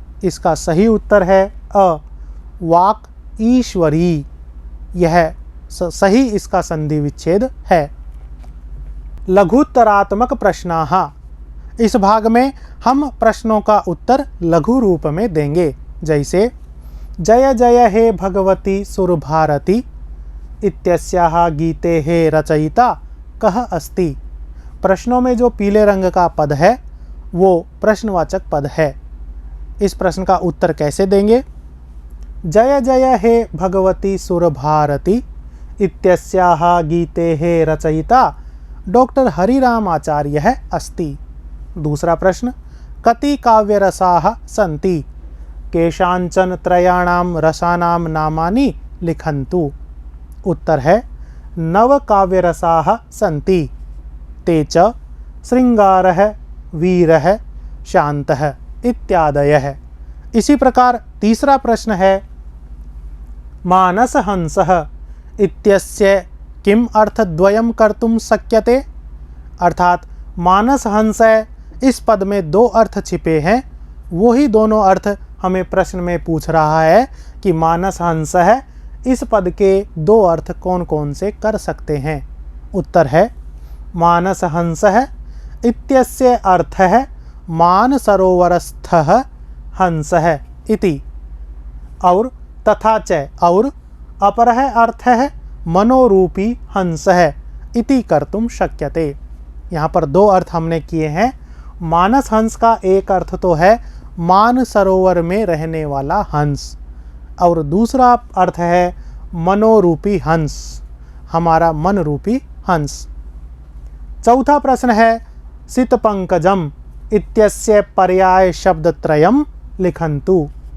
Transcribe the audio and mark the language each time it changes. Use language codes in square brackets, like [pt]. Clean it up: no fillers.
[hi] इसका सही उत्तर है अ, वाक ईश्वरी। यह सही इसका संधि विच्छेद है। [sa] लघुत्तरात्मक प्रश्नाः। [hi] इस भाग में हम प्रश्नों का उत्तर लघु रूप में देंगे। [sa] जैसे जय जय हे भगवती सुरभारती इत्यस्याः गीतेः रचयिता कः अस्ति। [hi] प्रश्नों में जो पीले रंग का पद है वो प्रश्नवाचक पद है। इस प्रश्न का उत्तर कैसे देंगे। [sa] जय जय हे भगवती सुरभारती इत्यस्याः गीतेः रचयिता डॉक्टर हरिराम आचार्यः अस्ति। दूसरा प्रश्न, कति काव्यरसाः सन्ति, केषाञ्चन त्रयाणां रसानां नामानि लिखन्तु। [hi] उत्तर है [sa] 9 काव्यरसाः सन्ति, ते च श्रृंगारः, वीरः, शान्तः इत्यादयः। [hi] इसी प्रकार तीसरा प्रश्न है, [sa] मानस हंसः इत्यस्य किम अर्थद्वयं कर्तुं शक्यते, [hi] अर्थात मानस हंस इस पद में 2 अर्थ छिपे हैं। वही दोनों अर्थ हमें प्रश्न में पूछ रहा है कि मानस हंस इस पद के 2 अर्थ कौन कौन से कर सकते हैं। उत्तर है [sa] मानस हंसः इत्यस्य अर्थः मानसरोवरस्थः हंसः इति, और तथा च और अपरः अर्थः मनोरूपी हंसः इति कर्तुं शक्यते। [hi] यहाँ पर दो अर्थ हमने किए हैं। मानस हंस का एक अर्थ तो है मानसरोवर में रहने वाला हंस, और दूसरा अर्थ है मनोरूपी हंस, हमारा मन रूपी हंस। चौथा प्रश्न है [sa] सितपंकजम इत्यस्य पर्याय शब्दत्रयम् लिखन्तु।